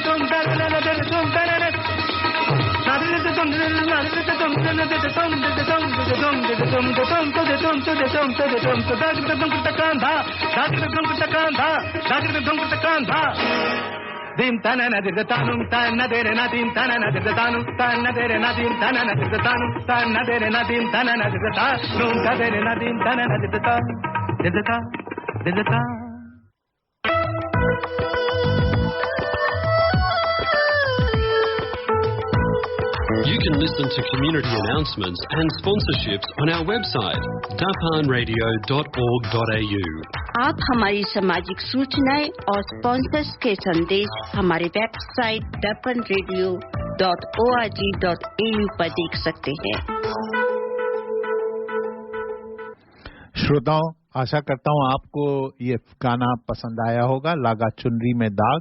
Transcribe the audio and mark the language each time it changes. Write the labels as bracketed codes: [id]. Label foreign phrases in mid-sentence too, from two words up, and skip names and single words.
[en] dim tanana dirtanum tanadere nadim tanana dirtanum tanadere nadim tanana dirtanum tanadere nadim tanana dirtanum tadere nadim tanana dirtanum You can listen to community announcements and sponsorships on our website, dapanradio.org.au. [hi] आप हमारी सामाजिक सूचनाएं और स्पॉन्सर्स के संदेश हमारे वेबसाइट dapanradio.org.au पर देख सकते हैं। श्रोताओं, आशा करता हूं आपको ये गाना पसंद आया होगा, लागा चुनरी में दाग।